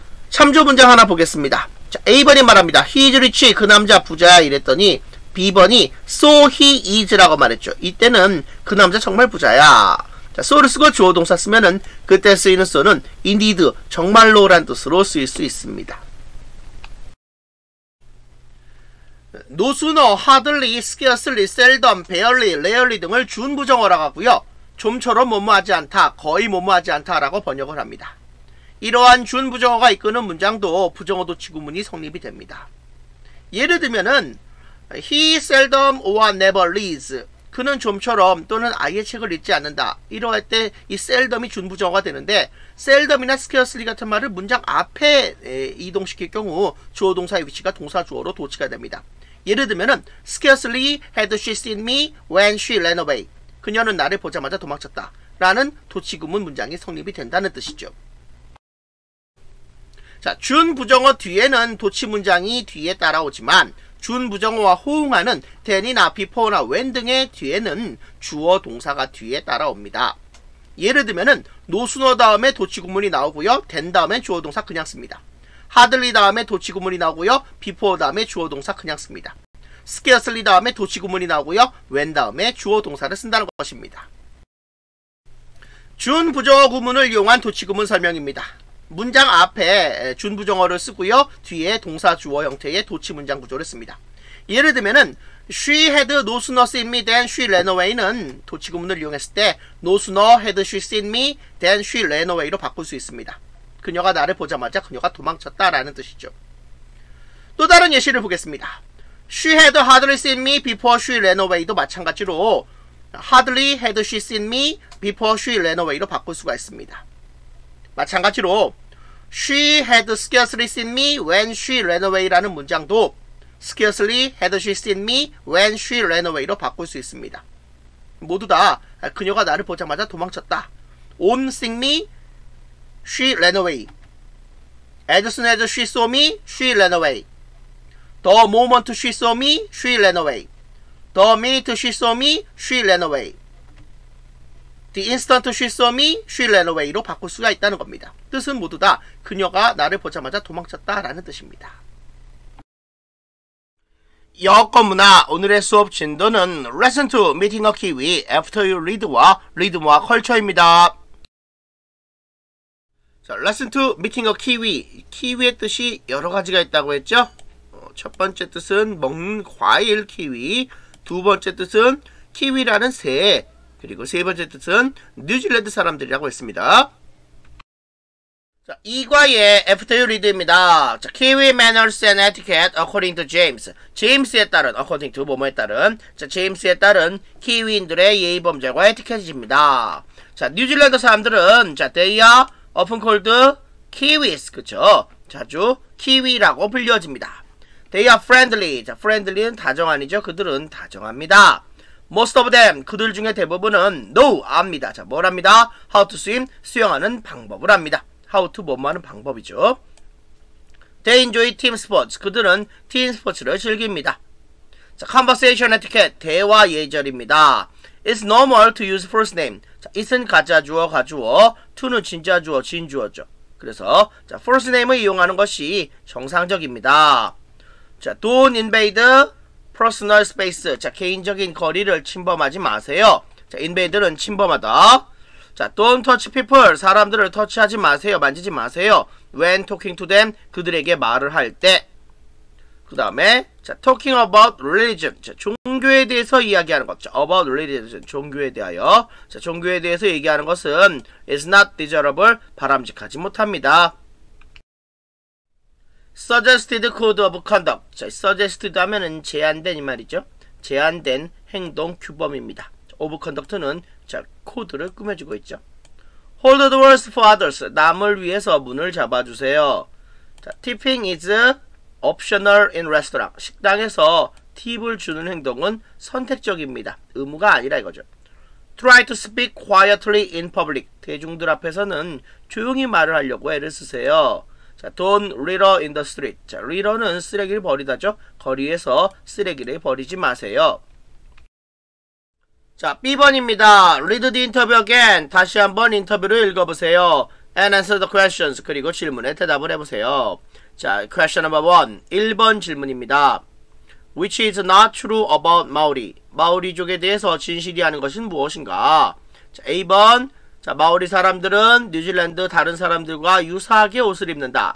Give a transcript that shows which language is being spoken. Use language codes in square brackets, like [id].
[ko] 참조 문장 하나 보겠습니다. 자, A번이 말합니다. [en] He is rich, [ko] 그 남자 부자야 이랬더니 B번이 [en] so he is [ko] 라고 말했죠. 이때는 그 남자 정말 부자야. 자, so를 쓰고 주어 동사 쓰면은 그때 쓰이는 so는 indeed, 정말로라는 뜻으로 쓰일 수 있습니다. No sooner, hardly, scarcely, seldom, barely, rarely 등을 준부정어라고 하고요. 좀처럼 뭐뭐하지 않다, 거의 뭐뭐하지 않다라고 번역을 합니다. 이러한 준부정어가 이끄는 문장도 부정어 도치 구문이 성립이 됩니다. 예를 들면은 [en] He seldom or never reads. [ko] 그는 좀처럼 또는 아예 책을 읽지 않는다. 이러할 때 이 seldom이 준부정어가 되는데 seldom이나 scarcely 같은 말을 문장 앞에 이동시킬 경우 주어 동사의 위치가 동사 주어로 도치가 됩니다. 예를 들면은 [en] scarcely had she seen me when she ran away. [ko] 그녀는 나를 보자마자 도망쳤다. 라는 도치구문 문장이 성립이 된다는 뜻이죠. 자, 준부정어 뒤에는 도치 문장이 뒤에 따라오지만 준부정어와 호응하는 then이나 before나 when 등의 뒤에는 주어 동사가 뒤에 따라옵니다. 예를 들면은 no sooner 다음에 도치구문이 나오고요. then 다음에 주어 동사 그냥 씁니다. hardly 다음에 도치구문이 나오고요. before 다음에 주어 동사 그냥 씁니다. scarcely 다음에 도치구문이 나오고요. when 다음에 주어 동사를 쓴다는 것입니다. 준부정어 구문을 이용한 도치구문 설명입니다. 문장 앞에 준부정어를 쓰고요. 뒤에 동사 주어 형태의 도치 문장 구조를 씁니다. 예를 들면은 [en] She had no sooner seen me than she ran away는 [ko] 도치구문을 이용했을 때 [en] No sooner had she seen me than she ran away로 [ko] 바꿀 수 있습니다. 그녀가 나를 보자마자 그녀가 도망쳤다라는 뜻이죠. 또 다른 예시를 보겠습니다. [en] She had hardly seen me before she ran away도 [ko] 마찬가지로 [en] Hardly had she seen me before she ran away로 [ko] 바꿀 수가 있습니다. 마찬가지로 [en] She had scarcely seen me when she ran away라는 문장도 Scarcely had she seen me when she ran away로 [ko] 바꿀 수 있습니다. 모두 다 그녀가 나를 보자마자 도망쳤다. [en] On seeing me, she ran away. As soon as she saw me, she ran away. The moment she saw me, she ran away. The minute she saw me, she ran away. The instant she saw me, she ran away [ko] 로 바꿀 수가 있다는 겁니다. 뜻은 모두 다 그녀가 나를 보자마자 도망쳤다라는 뜻입니다. 여건문화 오늘의 수업 진도는 Lesson 2 Meeting a Kiwi After You Read와 리듬과 컬처입니다. [en] 자, Lesson 2 Meeting a Kiwi. [ko] 키위의 뜻이 여러 가지가 있다고 했죠? 첫 번째 뜻은 먹는 과일 키위, 두 번째 뜻은 키위라는 새, 그리고 세 번째 뜻은 뉴질랜드 사람들이라고 했습니다. 자, 2과의 After You Read입니다. [en] 자, Kiwi Manners and Etiquette according to James. [ko] 제임스에 따른, according to 뭐뭐에 따른, 자, 제임스에 따른 키위인들의 예의 범절과 에티켓입니다. [en] 자, [ko] 뉴질랜드 사람들은, [en] 자, they are often called Kiwis. [ko] 그쵸? 자주 키위라고 불려집니다. [en] They are friendly. [ko] 자, friendly는 다정한이죠. 그들은 다정합니다. [en] Most of them. [ko] 그들 중에 대부분은 know. 압니다. 자, 뭘 합니다? [en] How to swim. [ko] 수영하는 방법을 합니다. How to 뭐뭐 하는 방법이죠. [en] They enjoy team sports. [ko] 그들은 팀 스포츠를 즐깁니다. 자, conversation etiquette. 대화 예절입니다. [en] It's normal to use first name. [ko] 자, it은 가짜주어, 가주어, to는 진짜주어, 진주어죠. 그래서 자, first name을 이용하는 것이 정상적입니다. [en] 자, don't invade personal space. [ko] 자, 개인적인 거리를 침범하지 마세요. 자, invade는 침범하다. [en] 자, don't touch people. [ko] 사람들을 터치하지 마세요. 만지지 마세요. [en] When talking to them. [ko] 그들에게 말을 할 때. 그 다음에 자, [en] talking about religion. [ko] 자, 종교에 대해서 이야기하는 것. 자, [en] about religion. [ko] 종교에 대하여. 자, 종교에 대해서 얘기하는 것은 [en] is not desirable. [ko] 바람직하지 못합니다. [en] suggested code of conduct. [ko] 자, suggested 하면은 제안된 이 말이죠. 제안된 행동 규범입니다. of conduct는 자, 코드를 꾸며주고 있죠. [en] Hold the doors for others. [ko] 남을 위해서 문을 잡아주세요. [en] 자, tipping is optional in restaurant. [ko] 식당에서 팁을 주는 행동은 선택적입니다. 의무가 아니라 이거죠. [en] Try to speak quietly in public. [ko] 대중들 앞에서는 조용히 말을 하려고 애를 쓰세요. [en] 자, don't litter in the street. [ko] 자, litter는 쓰레기를 버리다죠. 거리에서 쓰레기를 버리지 마세요. 자, B번입니다. [en] Read the interview again. [ko] 다시 한번 인터뷰를 읽어보세요. [en] And answer the questions. [ko] 그리고 질문에 대답을 해보세요. 자, [en] question number 1. [ko] 1번 질문입니다. [en] Which is not true about Maori? [ko] 마오리족에 대해서 진실이 아닌 것은 무엇인가? 자, A번. 자, 마오리 사람들은 뉴질랜드 다른 사람들과 유사하게 옷을 입는다.